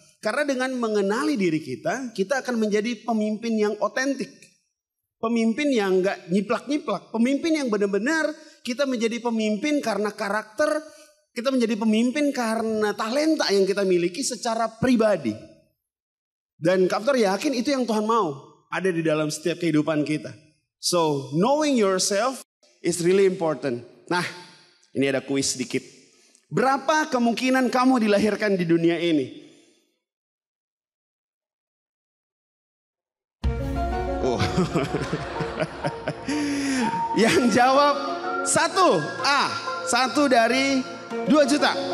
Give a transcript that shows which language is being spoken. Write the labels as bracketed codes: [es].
[id] Karena dengan mengenali diri kita, kita akan menjadi pemimpin yang otentik. Pemimpin yang gak nyiplak-nyiplak. Pemimpin yang benar-benar kita menjadi pemimpin karena karakter. Kita menjadi pemimpin karena talenta yang kita miliki secara pribadi. Dan Kak Victor yakin itu yang Tuhan mau ada di dalam setiap kehidupan kita. [en] So, knowing yourself is really important. [id] Nah, ini ada kuis sedikit. Berapa kemungkinan kamu dilahirkan di dunia ini? Oh. Yang jawab 1 dari 2 juta.